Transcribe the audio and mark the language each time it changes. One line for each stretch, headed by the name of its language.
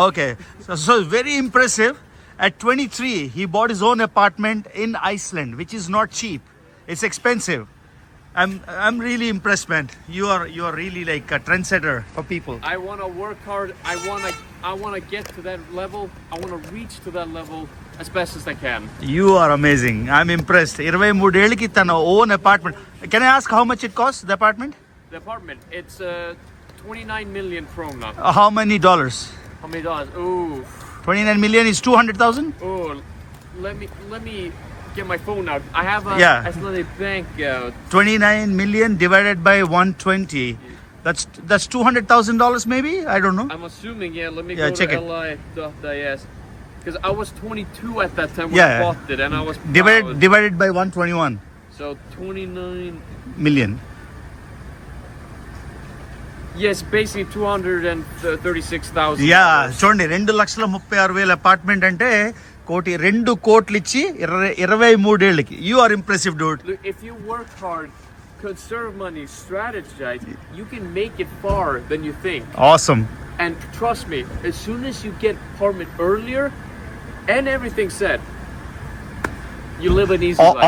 English: Okay, so very impressive. At 23, he bought his own apartment in Iceland, which is not cheap. It's expensive. I'm really impressed, man. You are really like a trendsetter for people. I want to work hard. I want to get to that level. I want to reach to that level as best as I can. You are amazing. I'm impressed.
Telugu: 23 ఏళ్ళకి తన own apartment.
English: Can I ask how much it costs, the apartment? The apartment, it's 29 million krona. How many dollars? How many dollars? Ooh. 29 million is 200,000? Oh, let me get my phone out. I have a Icelandic bank. 29 million divided by 120. That's $200,000 maybe? I don't know. I'm assuming, let me go to li.is. Because I was 22 at that time when I bought it, and I was divided by 121. So 29 million. Yes, basically 236,000.
Telugu: Yeah, చూడండి 2,36,000 apartment అంటే కోటి, 2 కోట్లు ఇచ్చి 23 ఏళ్ళకి.
English: You are impressive, dude. Look, if you work hard, conserve money, strategize, you can make it far than you think. Awesome. And trust me, as soon as you get apartment earlier and everything set, you live an easy life.